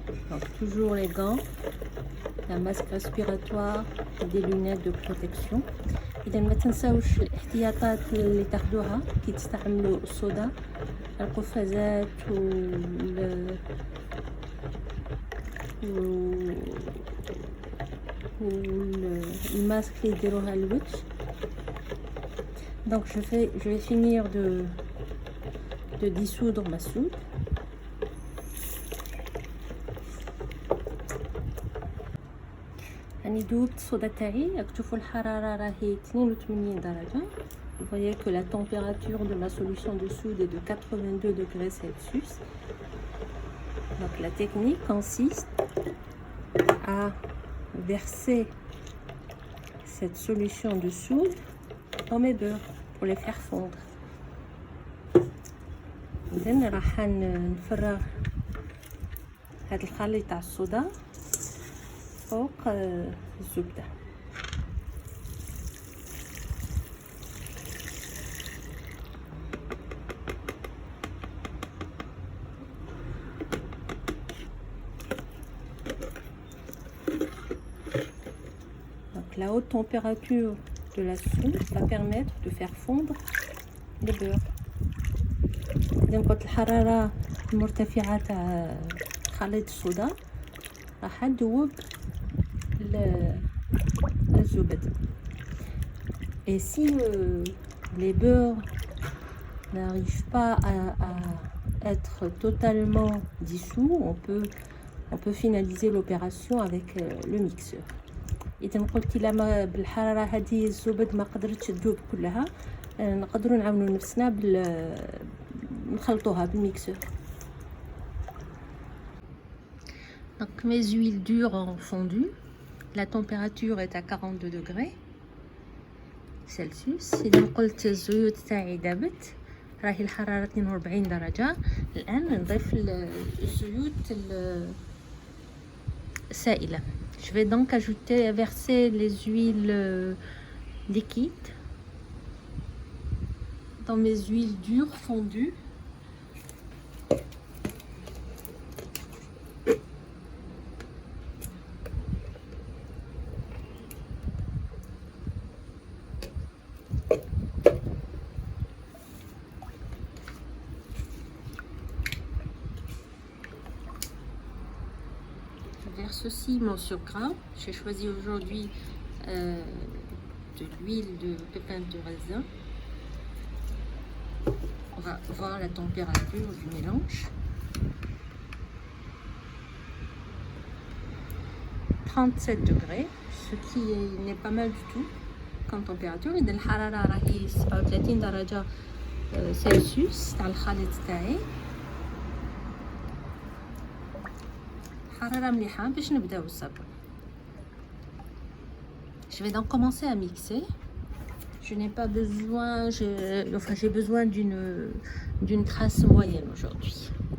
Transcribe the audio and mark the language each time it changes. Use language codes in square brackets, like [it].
[fr] Donc toujours les gants, un masque respiratoire et des lunettes de protection. [ar] إذا ما تنساوش الاحتياطات اللي تاخدوها كي تستعملوا الصودا، القفازات le masque اللي يديروها الوجه. [fr] Donc je vais finir de dissoudre ma soude. [ar] راني دوبت الصودا تاعي. تشوفوا الحرارة راهي 82 درجة. [fr] Vous voyez que la température de ma solution de soude est de 82 degrés Celsius. Donc la technique consiste à verser cette solution de soude dans mes beurres pour les faire fondre. [ar] إذن راح نفرغ هذا الخليط تاع الصودا فوق الزبدة. [fr] La haute température de la soude va permettre de faire fondre le beurre. [ar] إذا قلت الحرارة المرتفعة تاع خليط الصودا راح تذوب الزبد. [fr] Et si les beurres n'arrivent pas à être totalement dissous, on peut finaliser l'opération avec le mixeur. [ar] إذا قلت لما بالحرارة هذه الزبد ما قدرتش تذوب كلها، نقدروا نعاونوا نفسنا نخلطوها بالميكسور. [fr] Donc mes huiles dures ont fondu. La température est à 42 degrés Celsius. [ar] إذا قلت الزيوت تاعي ذابت، راهي الحرارة 42 درجة. الآن نضيف الزيوت السائلة. [fr] Je vais donc verser les huiles liquides dans mes huiles dures fondues. Je verse aussi mon surgras. J'ai choisi aujourd'hui de l'huile de pépins de raisin. On va voir la température du mélange. 37 degrés, ce qui n'est pas mal du tout comme température. [ar] إذا الحرارة راهي 37 درجة سلسيوس تاع الخليط تاعي. حرارة مليحة باش نبداو الصابون. [fr] Je vais donc commencer à mixer. Je n'ai pas besoin, j'ai besoin d'une trace moyenne aujourd'hui.